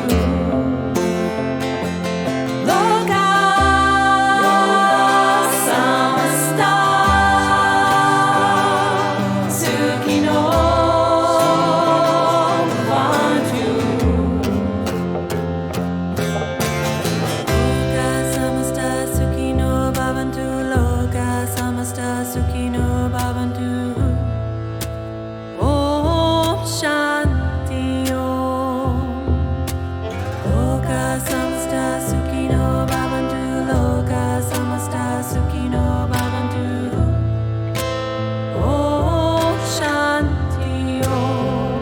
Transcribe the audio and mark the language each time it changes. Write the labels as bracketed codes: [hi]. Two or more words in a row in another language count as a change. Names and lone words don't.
[sa] Lokah, samastah, sukhino, bhavantu. Lokah samastah sukhino bhavantu, Lokah samastah sukhino bhavantu. Om Shanti Om. Lokah samastah sukhino bhavantu, Lokah samastah sukhino bhavantu. Om Shanti Om.